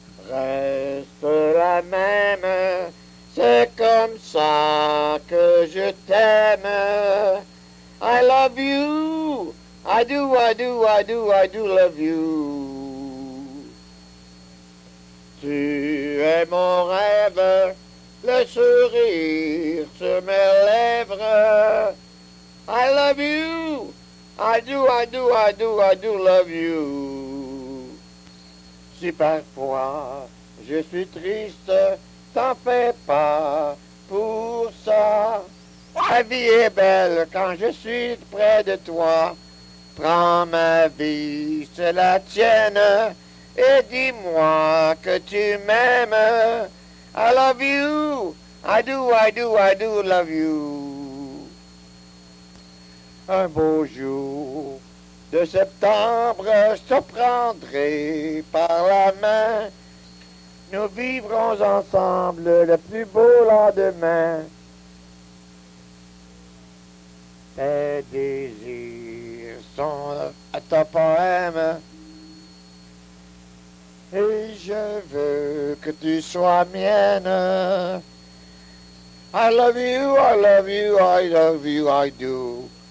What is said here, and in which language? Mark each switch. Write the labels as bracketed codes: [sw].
[fr] Reste la même, c'est comme ça que je t'aime. [en] I love you, I do, I do, I do, I do love you. [fr] Tu es mon rêve, le sourire sur mes lèvres. [en] I love you, I do, I do, I do, I do love you. [fr] Si parfois je suis triste, t'en fais pas pour ça. La vie est belle quand je suis près de toi. Prends ma vie, c'est la tienne, et dis-moi que tu m'aimes. [en] I love you, I do, I do, I do love you. [fr] Un beau jour de septembre, je te prendrai par la main. Nous vivrons ensemble le plus beau lendemain. Tes désirs sont à ta poème, et je veux que tu sois mienne. [en] I love you, I love you, I love you, I do.